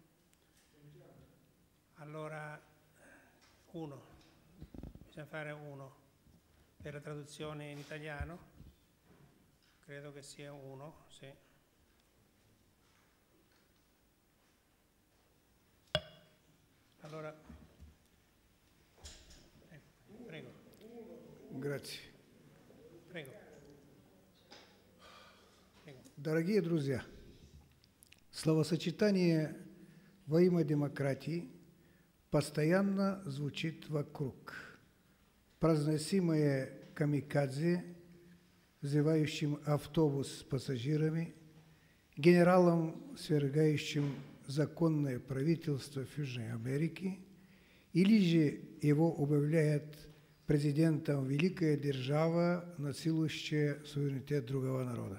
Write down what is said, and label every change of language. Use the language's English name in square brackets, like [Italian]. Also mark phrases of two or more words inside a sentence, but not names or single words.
[Italian] Allora bisogna fare uno per la traduzione in italiano, credo che sia uno, sì. Allora, prego. Grazie. Prego. [Russian] Дорогие друзья, словосочетание «во имя демократии» постоянно звучит вокруг, произносимое камикадзе, взрывающим автобус с пассажирами, генералом, свергающим законное правительство в Южной Америке, или же его объявляет президентом великая держава, насилующая суверенитет другого народа.